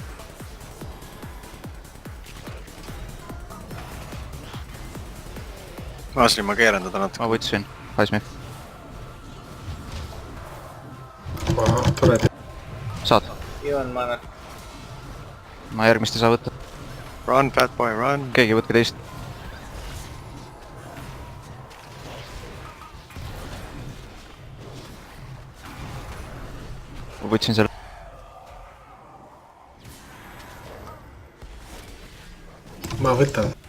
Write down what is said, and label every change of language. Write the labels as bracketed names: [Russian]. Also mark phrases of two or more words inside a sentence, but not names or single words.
[Estonian] Aasli, ma keeran teda natuke. Ma võtsin Ice Me. Aha, tore. Saad. Joon mana. Ma järgmist ei saa võtta. [English] Run, fat boy, run. [Estonian] Keegi võtke teist. Ma võtsin selle. Ma võtan.